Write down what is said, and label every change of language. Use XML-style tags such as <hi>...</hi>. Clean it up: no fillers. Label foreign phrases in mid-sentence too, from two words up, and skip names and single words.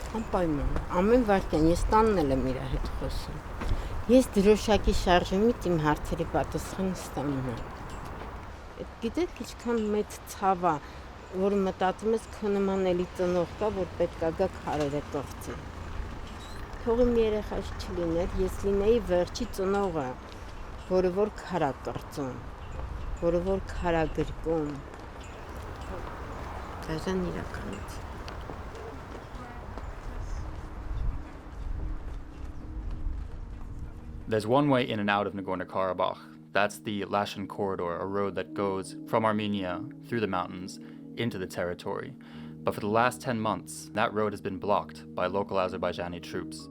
<hy>Անպայման, ամեն վարկյան, ես տանն եմ իրա հետ խոսում։ Ես դրոշակի շարժումից իմ հարցերի պատասխանը ստանում եմ։ Գիտեք, ինչքան մեծ ցավ է, որ մտածում ես քո նման էլի ծնող կա, որ պետք է գա քարերը կողծի։ Թող իմ երեխաս չլիներ, ես լինեի վերջի ծնողը, որը որ քար է կրծում, որը որ քար է գրկում։ Դաժան իրականից։</hy> <en>There's one way in and out of Nagorno-Karabakh. That's the Lashin corridor, a road that goes from Armenia through the mountains into the territory. But for the last 10 months, that road has been blocked by local Azerbaijani troops.</en>